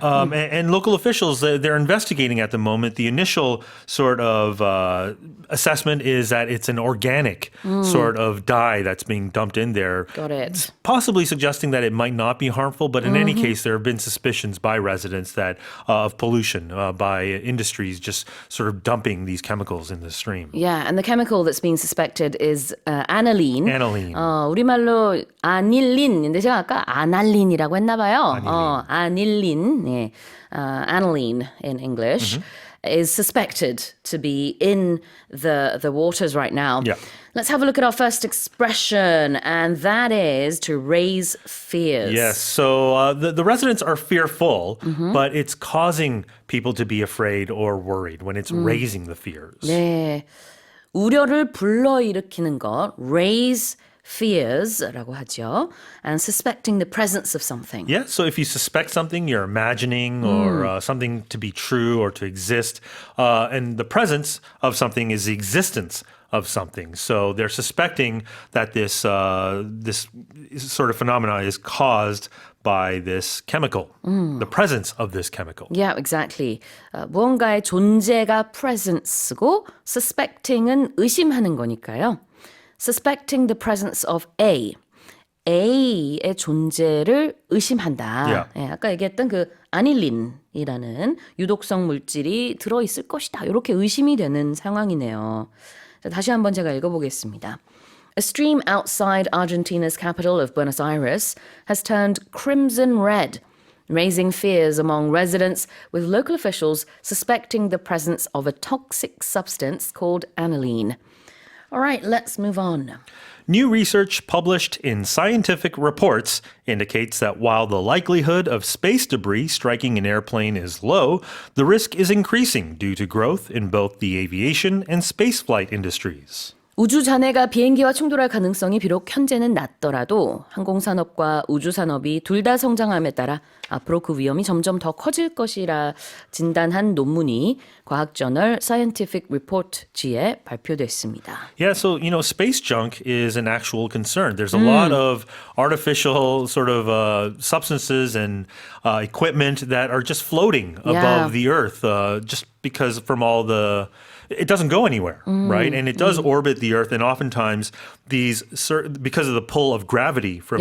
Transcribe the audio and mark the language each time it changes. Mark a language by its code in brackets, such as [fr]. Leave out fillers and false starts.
[en] And local officials, they're investigating at the moment. The initial sort of assessment is that it's an organic sort of dye that's being dumped in there. Got it. Possibly suggesting that it might not be harmful, but in any case, there have been suspicions by residents that of pollution by industries just sort of dumping these chemicals in the stream. Yeah, and the chemical that's being suspected is aniline. Aniline. [ko] 우리말로 아닐린인데 제가 아까 아날린이라고 했나 봐요. 아닐린. 네. [en] Aniline in English. Is suspected to be in the waters right now. Yeah. Let's have a look at our first expression, and that is to raise fears. Yes. So the residents are fearful, but it's causing people to be afraid or worried when it's raising the fears. [ko] 네. 우려를 불러일으키는 것, [en] raise fears [ko] 라고 하죠. [en] And suspecting the presence of something. Yeah. So if you suspect something, you're imagining or something to be true or to exist, and the presence of something is the existence of something. So they're suspecting that this sort of phenomena is caused by this chemical, the presence of this chemical. Yeah, exactly. [ko] 무언가의 존재가 presence고 suspecting은 의심하는 거니까요. [en] Suspecting the presence of A. [ko] A의 존재를 의심한다. [en] Yeah. [ko] 예, 아까 얘기했던 그 아닐린이라는 유독성 물질이 들어있을 것이다. 이렇게 의심이 되는 상황이네요. 자, 다시 한번 제가 읽어보겠습니다. [en] A stream outside Argentina's capital of Buenos Aires has turned crimson red, raising fears among residents, with local officials suspecting the presence of a toxic substance called aniline. All right, let's move on. New research published in Scientific Reports indicates that while the likelihood of space debris striking an airplane is low, the risk is increasing due to growth in both the aviation and spaceflight industries. [ko] 우주 잔해가 비행기와 충돌할 가능성이 비록 현재는 낮더라도 항공산업과 우주산업이 둘 다 성장함에 따라 앞으로 그 위험이 점점 더 커질 것이라 진단한 논문이 과학저널 Scientific Report지에 발표됐습니다. [en] Yeah, so, space junk is an actual concern. There's a lot of artificial sort of substances and equipment that are just floating above the Earth just because from all the... It doesn't go anywhere, right? And it does orbit the Earth, and oftentimes these, because of the pull of gravity from